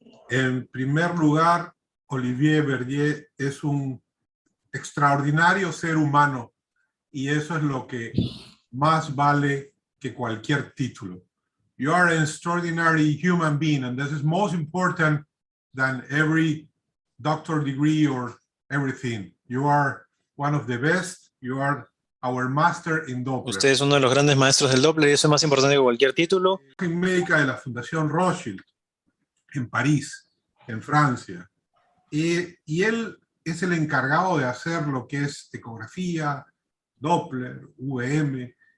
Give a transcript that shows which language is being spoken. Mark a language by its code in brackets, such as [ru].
[es] En primer lugar, Olivier Verdier es un extraordinario ser humano y eso es lo que más vale que cualquier título. [en] You are an extraordinary human being, and this is most important than every doctor degree or everything. You are one of the best. You are our master in Doppler. [es] Usted es uno de los grandes maestros del Doppler y eso es más importante que cualquier título. Médica de la Fundación Rothschild en París, en Francia. Y él es el encargado de hacer lo que es ecografía, Doppler, VM.